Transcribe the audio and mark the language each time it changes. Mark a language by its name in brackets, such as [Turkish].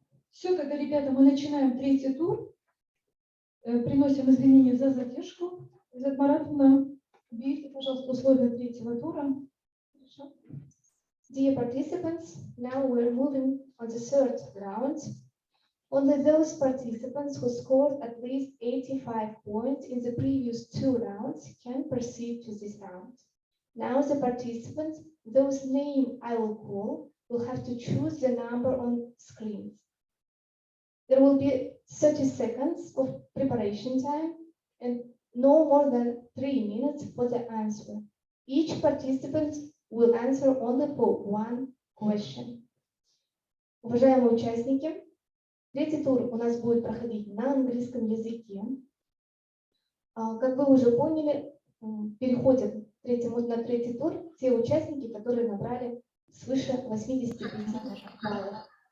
[Russian] Все, тогда, ребята, мы начинаем третий тур. Приносим извинения за задержку. Изат Маратовна, уберите, пожалуйста, условия третьего тура. Хорошо. [English] Dear participants, now we're moving on the third round. Only those participants who scored at least 85 points in the previous 2 rounds can proceed to this round. Now the participants, whose name I will call, will have to choose the number on screens. There will be 30 seconds of preparation time and no more than 3 minutes for the answer. Each participant will answer only for 1 question. [Russian] Уважаемые участники, третий тур у нас будет проходить на английском языке. Как вы уже поняли, переходят на третий тур те участники, которые набрали свыше 85 баллов.